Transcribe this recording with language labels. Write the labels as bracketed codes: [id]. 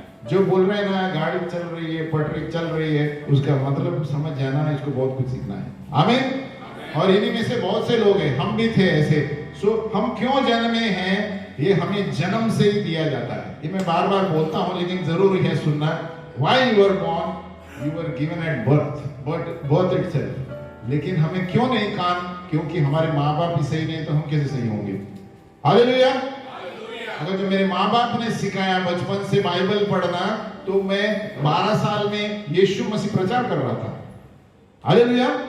[hi] जो बोल रहे हैं ना गाड़ी चल रही है, पटरी चल रही है, उसका मतलब समझ जाना, इसको बहुत कुछ सीखना है। आमीन। और इन्हीं में से बहुत से लोग हैं, हम भी थे ऐसे। सो हम क्यों जन्मे हैं, ये हमें जन्म से ही दिया जाता है। ये मैं बार बार बोलता हूँ, लेकिन जरूरी है सुनना। [en] Why you were born, you were given at birth itself। [hi] लेकिन हमें क्यों नहीं कान, क्योंकि हमारे माँ बाप ही सही नहीं तो हम कैसे सही होंगे। हालेलुया। अगर जो मेरे माँ बाप ने सिखाया बचपन से बाइबल पढ़ना, तो मैं 12 साल में यीशु मसीह प्रचार कर रहा था। हालेलुया।